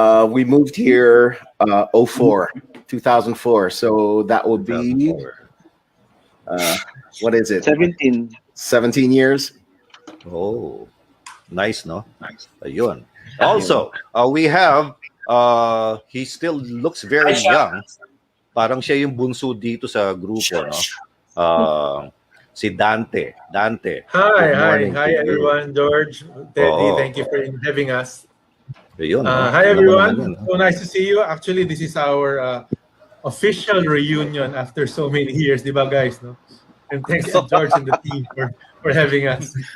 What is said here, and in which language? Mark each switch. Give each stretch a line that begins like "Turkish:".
English: We moved here 2004. So that would be what is it? 17. 17 years. Oh, nice, no? Nice. Ayun. Also, we have he still looks very young.
Filipino: Parang siya yung bunso dito sa grupo, no?
English: Si Dante. Good morning to you. everyone. George, Teddy, thank you for having us.
Filipino: Ayun, no?
English: Hi
Filipino: Ano
English: everyone.
Filipino: naman yun, no?
English: So nice to see you. Actually, this is our official reunion after so many years,
Filipino: di ba guys?
English: No? And thanks to George and the team for having us.